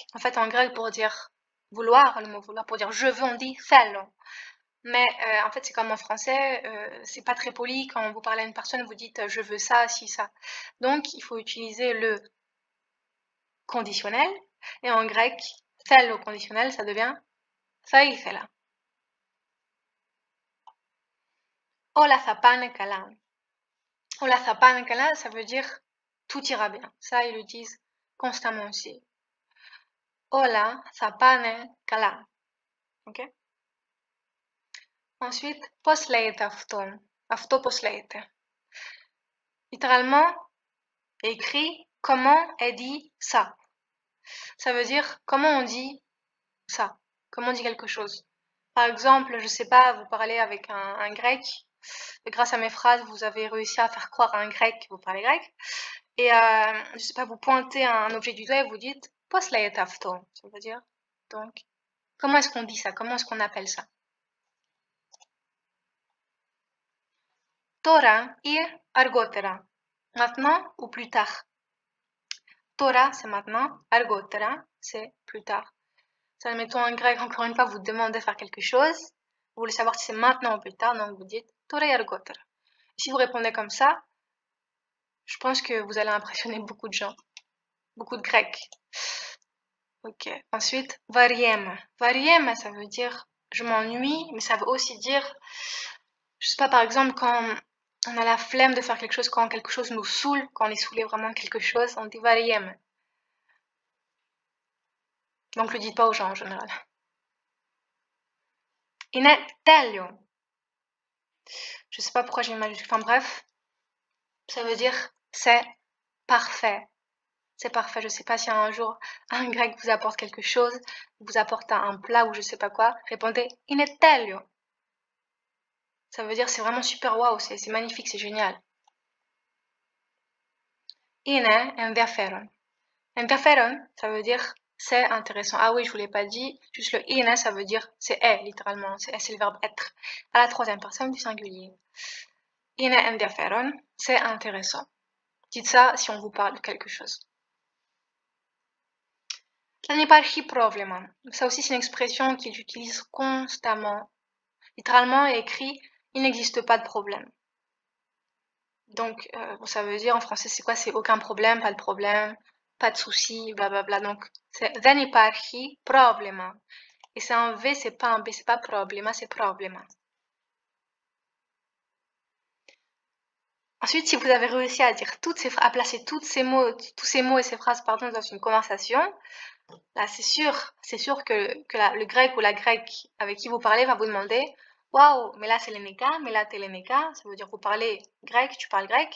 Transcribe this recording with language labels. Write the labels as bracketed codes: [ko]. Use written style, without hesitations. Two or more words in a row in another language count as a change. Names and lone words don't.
[fr] En fait, en grec, pour dire vouloir, le mot vouloir, pour dire je veux, on dit θέλω. Mais en fait, c'est comme en français, c'est pas très poli. Quand vous parlez à une personne, vous dites je veux ça, si, ça. Donc, il faut utiliser le conditionnel. Et en grec, θέλω au conditionnel, ça devient [el] θα ήθελα. Όλα θα πάνε καλά. Όλα θα πάνε καλά, [fr] ça veut dire tout ira bien. Ça, ils le disent constamment aussi. [el] Όλα θα πάνε καλά. [fr] Ok? Ensuite, [el] πώς λέγεται αυτό? Αυτό πώς λέγεται? [fr] Littéralement, écrit comment est dit ça. Ça veut dire comment on dit ça. Comment on dit quelque chose. Par exemple, je sais pas, vous parlez avec un grec. Et grâce à mes phrases, vous avez réussi à faire croire à un grec que vous parlez grec. Et je sais pas, vous pointez un objet du doigt et vous dites [el] πώς λέγεται αυτό. [fr] Ça veut dire donc comment est-ce qu'on dit ça? Comment est-ce qu'on appelle ça? [el] Τώρα ή αργότερα. [fr] Maintenant ou plus tard. Τώρα, c'est maintenant. Αργότερα, c'est plus tard. Ça, mettons en grec, encore une fois, vous demandez de faire quelque chose. Vous voulez savoir si c'est maintenant ou plus tard, donc vous dites [el] τώρα ή αργότερα. [fr] Si vous répondez comme ça, je pense que vous allez impressionner beaucoup de gens. Beaucoup de grecs. Ok. Ensuite, [el] βαριέμαι. Βαριέμαι, [fr] ça veut dire je m'ennuie, mais ça veut aussi dire, je sais pas, par exemple, quand on a la flemme de faire quelque chose, quand quelque chose nous saoule, quand on est saoulé vraiment de quelque chose, on dit βαριέμαι. Donc, le dites pas aux gens en général. [el] Είναι τέλειο. [fr] Je sais pas pourquoi j'ai mis majuscule. Enfin bref, ça veut dire c'est parfait. C'est parfait. Je sais pas si un jour un grec vous apporte quelque chose, vous apporte un plat ou je sais pas quoi, répondez [el] είναι τέλειο. [fr] Ça veut dire c'est vraiment super waouh, c'est magnifique, c'est génial. [el] Είναι ενδιαφέρον. Ενδιαφέρον, [fr] ça veut dire c'est intéressant. Ah oui, je vous l'ai pas dit, juste le είναι, ça veut dire c'est est, littéralement. C'est le verbe être, à la troisième personne du singulier. [el] Είναι ενδιαφέρον, [fr] c'est intéressant. Dites ça si on vous parle de quelque chose. [el] Δεν υπάρχει πρόβλημα. [fr] Ça aussi, c'est une expression qu'ils utilisent constamment. Littéralement, écrit, il n'existe pas de problème. Donc, ça veut dire en français, c'est quoi? C'est aucun problème, pas de problème, pas de souci, blablabla. Donc, c'est [el] δεν υπάρχει πρόβλημα. [fr] Et c'est un V, c'est pas un B, c'est pas problema, c'est problema. Ensuite, si vous avez réussi à dire à placer tous ces mots et ces phrases, pardon, dans une conversation, là, c'est sûr que le grec ou la grecque avec qui vous parlez va vous demander waouh, mais là c'est l'eneka, mais là t'es l'eneka, ça veut dire vous parlez grec, tu parles grec.